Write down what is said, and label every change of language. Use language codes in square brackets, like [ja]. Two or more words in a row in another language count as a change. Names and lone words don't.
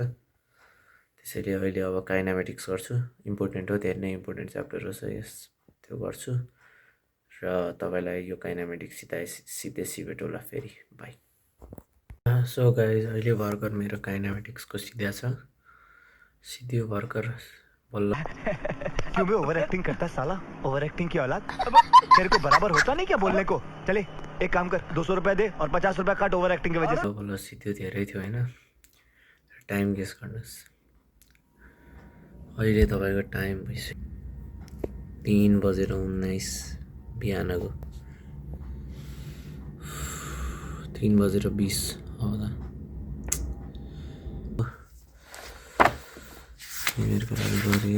[ne] त्यसैले अहिले अब काइनामेटिक्स गर्छु, इम्पोर्टेन्ट हो, धेरै नै [en] important chapter [ne] हो। सो यस त्यो गर्छु र तपाईँलाई यो काइनामेटिक्स सिधै भेटौँला फेरि, बाई। [en] so guys [ne] अहिले भर्खर मेरो काइनामेटिक्सको सिद्ध्या छ, सिद्धियो भर्खर बल्ल। [hi] क्यों भी [en] over acting [hi] करता है साला, [en] over acting [hi] की औलाद। तेरे को बराबर होता नहीं क्या बोलने को। चले एक काम कर, 200 रुपया दे और 50 रुपया काट [en] over acting [hi] की वजह से। [ne] बल्ल सिद्धियो, धेरै थियो होइन। [en] time guess [ne] गर्नुहोस्, अहिले तपाईँको टाइम भइसक्यो 3:19 बिहानको 3:20 आउँदा मेरो लागि गरियो।